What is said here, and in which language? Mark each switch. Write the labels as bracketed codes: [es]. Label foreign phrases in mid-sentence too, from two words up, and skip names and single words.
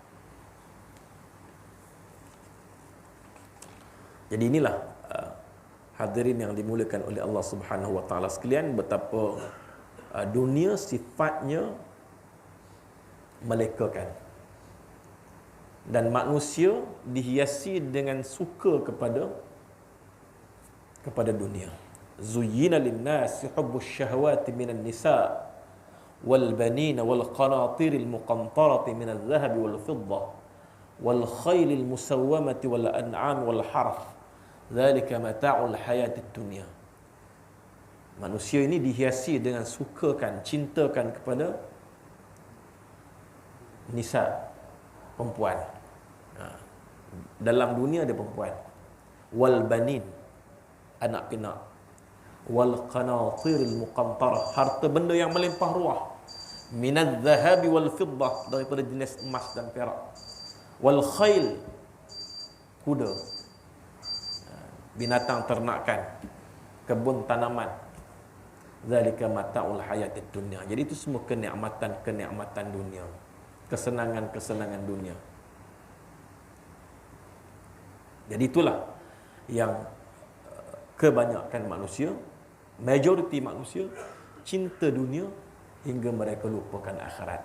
[ms] Jadi inilah hadirin yang dimuliakan oleh Allah [ar] سبحانه وتعالى [ms] sekalian, betapa dunia sifatnya melekakan, dan manusia dihiasi dengan suka kepada dunia. [ar] زين للناس حب الشهوات من النساء والبنين والقناطير المقنطرة من الذهب والفضة والخيل المسومة والأنعام والحرث ذلك متاع الحياة الدنيا. [ms] Manusia ini dihiasi dengan sukakan, cintakan kepada nisa, perempuan. Dalam dunia ada perempuan. [ar] والبنين, [ms] anak pinak. [ar] والقناطير المقنطرة, [ms] harta benda yang melimpah ruah. [ar] من الذهب والفضة, [ms] daripada jenis emas dan perak. [ar] والخيل, [ms] kuda, binatang ternakan, kebun tanaman. [ar] ذلك متاع الحياة الدنيا. [ms] Jadi itu semua kenikmatan dunia, kesenangan dunia. Jadi itulah yang kebanyakan manusia majoriti manusia cinta dunia hingga mereka lupakan akhirat.